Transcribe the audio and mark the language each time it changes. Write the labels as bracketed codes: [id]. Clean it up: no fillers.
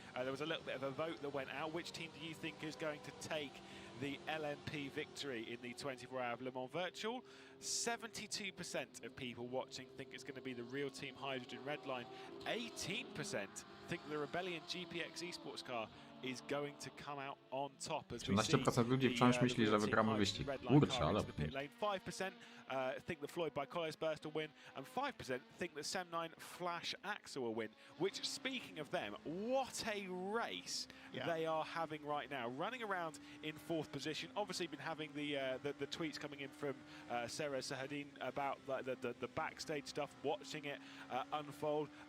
[en] There was a little bit of a vote that went out. Which team do you think is going to take the LMP victory in the 24-hour Le Mans Virtual? 72% of people watching think it's going to be the real Team Hydrogen Redline. 18% think the Rebellion GPX Esports car is going to come out on top as we see [pl] 18% ludzi wciąż myśli, że wygramy wyścig. Kurczę, ale... [en] 5% think that Floyd by Colliers Burst will win, and 5% think that Sem9 Flash Axel will win, which, speaking of them, what a race they are having right now. Running around in 4th position, obviously been having the tweets coming in from Sarah Sahadin about the backstage stuff, watching it unfold.